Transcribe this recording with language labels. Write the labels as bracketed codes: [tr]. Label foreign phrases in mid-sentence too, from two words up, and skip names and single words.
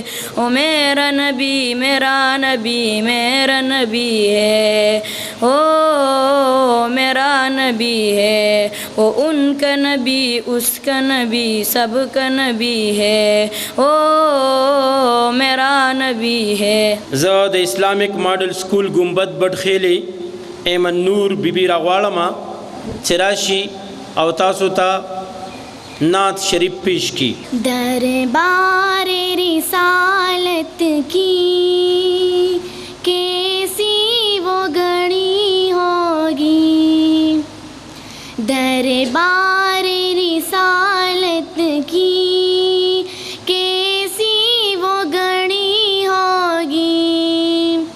[ur] او میرا نبی میرا نبی میرا نبی ہے، او میرا نبی ہے. او ان کا نبی اس کا نبی سب کا نبی ہے، او میرا نبی ہے. [ps] زه د اسلامیک ماډل سکول ګمبد بټخیلې ایمن نور بیبي راغواړم چې راشي او تاسو ته نعت شریف پیش کی. [ur] دربار رسالت کی کیسی وہ گھڑی ہوگی. دربار رسالت کی کیسی وہ گھڑی ہوگی.